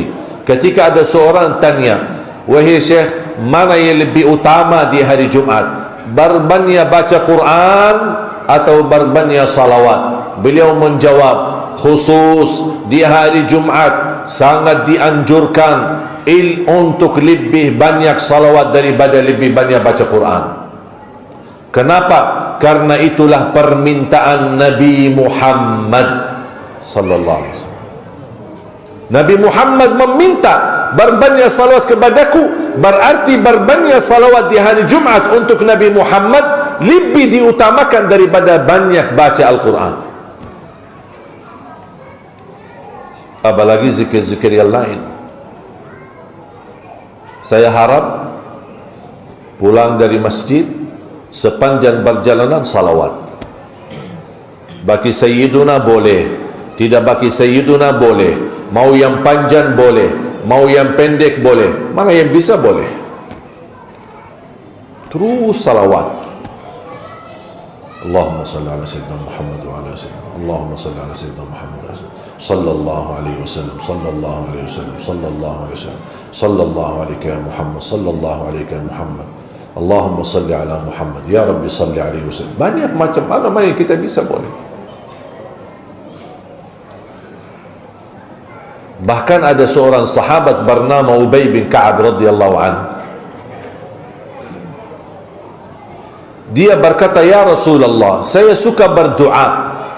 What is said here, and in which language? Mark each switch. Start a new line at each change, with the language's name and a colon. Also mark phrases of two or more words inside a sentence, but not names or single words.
Indonesian: Ketika ada seorang tanya, wahai Syekh, mana yang lebih utama di hari Jumat, berbanyak baca Quran atau berbanyak salawat? Beliau menjawab, khusus di hari Jumat sangat dianjurkan untuk lebih banyak salawat daripada lebih banyak baca Quran. Kenapa? Karena itulah permintaan Nabi Muhammad
Arabic: صلى الله عليه وسلم.
Indonesian: Nabi Muhammad meminta berbanyak salawat kepadaku, berarti berbanyak salawat di hari Jumat untuk Nabi Muhammad lebih diutamakan daripada banyak baca Al-Quran. Apalagi zikir-zikir yang lain. Saya harap pulang dari masjid, sepanjang perjalanan salawat. Bagi Sayyiduna boleh, tidak bagi Sayyiduna boleh, mau yang panjang boleh, mau yang pendek boleh, mana yang bisa boleh. Terus salawat.
Arabic: اللهم صل على سيدنا محمد وعلى سيدنا، اللهم صل على سيدنا محمد وعلى سيدنا، صلى الله عليه وسلم، صلى الله عليه وسلم، صلى الله عليه وسلم، صلى الله عليه يا محمد، صلى الله عليه يا محمد، اللهم صل على محمد، يا رب صل عليه وسلم.
Indonesian: Banyak macam mana yang kita bisa boleh. Bahkan ada seorang sahabat bernama Ubay bin Ka'ab
Arabic: رضي الله عنه.
Indonesian: Dia berkata,
Arabic: يا رسول الله,
Indonesian: saya suka berdoa.